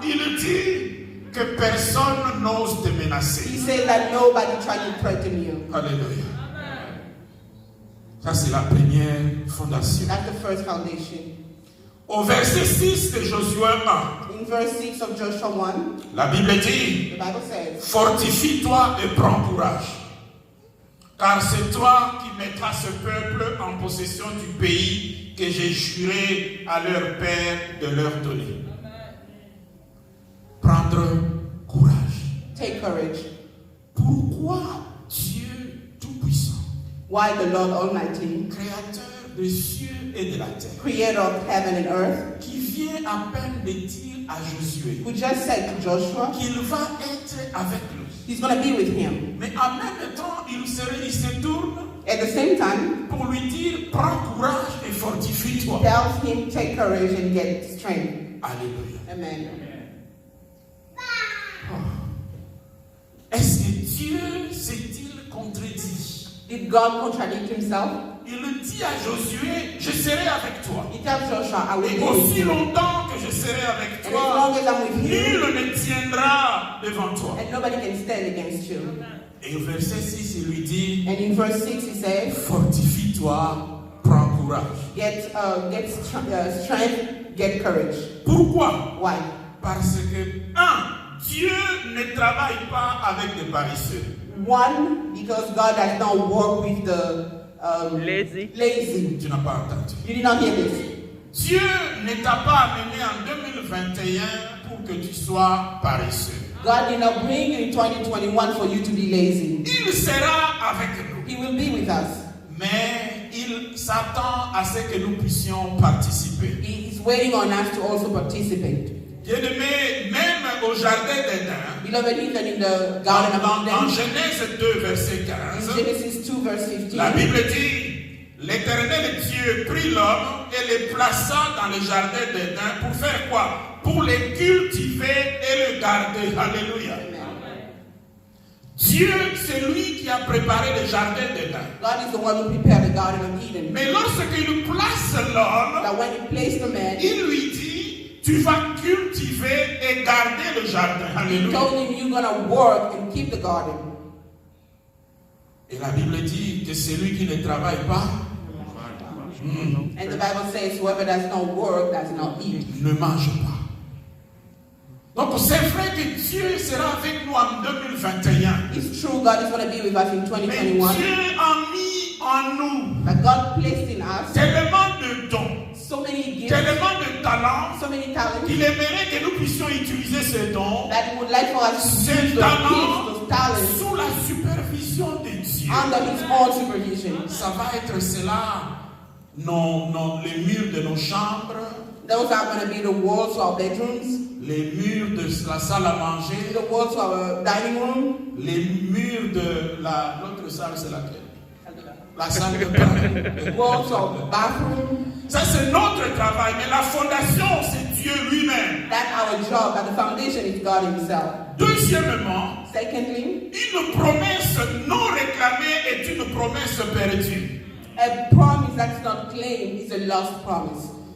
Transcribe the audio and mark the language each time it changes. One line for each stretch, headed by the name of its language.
French: il dit que personne n'ose te
English: He
French: menacer.
English: says that nobody try to threaten you.
French: Alléluia. Ça, c'est la première fondation.
English: That's the first foundation.
French: Au verset 6 de Josué 1,
English: In verse 6 of Joshua 1,
French: la Bible dit,
English: the Bible says,
French: fortifie-toi et prends courage. Car c'est toi qui mettras ce peuple en possession du pays que j'ai juré à leur père de leur donner. Prendre courage.
English: take courage.
French: Pourquoi Dieu Tout-Puissant,
English: Why the Lord Almighty,
French: créateur des cieux et de la terre,
English: creator of heaven and earth,
French: qui vient à peine de dire à Josué
English: who just said to Joshua,
French: qu'il va être avec lui.
English: He's going to be with him.
French: Mais en même temps, il se tourne
English: At the same time,
French: pour lui dire, prends courage et fortifie-toi.
English: tells him, take courage and get strength.
French: Alléluia.
English: Amen.
French: Est-ce que Dieu s'est-il contredit?
English: Did God contradict himself?
French: Il dit à Josué, je serai avec toi.
English: He tells Joshua, I will
French: Et
English: be with
French: aussi
English: you.
French: longtemps que je serai avec
English: And as
French: toi,
English: long as I'm with you,
French: nul ne tiendra devant toi.
English: and nobody can stand against you.
French: Et au verset 6, il lui dit,
English: And in verse 6 he says,
French: fortifie-toi, prends courage.
English: get strength, get courage.
French: Pourquoi?
English: Why?
French: Parce que, Dieu ne travaille pas avec des paresseux.
English: One, because God does not work with the lazy.
French: Tu n'as pas entendu.
English: You did not hear this.
French: Dieu ne t'a pas amené en 2021 pour que tu sois paresseux.
English: God did not bring you in 2021 for you to be lazy.
French: Il sera avec nous.
English: He will be with us.
French: Mais il s'attend à ce que nous puissions participer.
English: He is waiting on us to also participate.
French: Bien-aimé, même au jardin d'Éden,
English: Beloved, even in the Garden of
French: en
English: Eden,
French: Genèse 2, verset 15,
English: Genesis 2, verse 15,
French: la Bible dit, l'Éternel Dieu prit l'homme et le plaça dans le jardin d'Éden pour faire quoi? Pour le cultiver et le garder. Alléluia. Dieu, c'est lui qui a préparé le jardin d'Éden.
English: God is the one who prepared the Garden of Eden.
French: Mais lorsqu'il place l'homme,
English: That when he placed the man,
French: il lui dit, tu vas cultiver et garder le jardin.
English: he
French: Alléluia.
English: told him, you're going to work and keep the garden.
French: Et la Bible dit que celui qui ne travaille pas
English: And the Bible says, whoever does not work does not eat.
French: ne mange pas. Donc c'est vrai que Dieu sera avec nous en 2021.
English: It's true, God is going to be with us in
French: Mais
English: 2021.
French: Dieu a mis en nous
English: But God placed in us
French: tellement de dons,
English: so many gifts,
French: tellement de talents,
English: so many talents,
French: qu'il aimerait que nous puissions utiliser ces dons,
English: that He would like for us to use
French: ces
English: those gifts,
French: talents,
English: those talents,
French: sous la supervision de Dieu.
English: under His own supervision.
French: Ça va être cela, les murs de nos chambres,
English: Those are going to be the walls to our bedrooms,
French: les murs de la salle à manger,
English: the walls to our dining room,
French: les murs de l'autre salle, c'est laquelle? La salle de bain.
English: walls to our bathroom.
French: Ça, c'est notre travail, mais la fondation, c'est Dieu lui-même.
English: That's our job, but the foundation is God Himself.
French: Deuxièmement,
English: Secondly,
French: une promesse non réclamée est une promesse perdue.
English: a promise that's not claimed is a lost promise.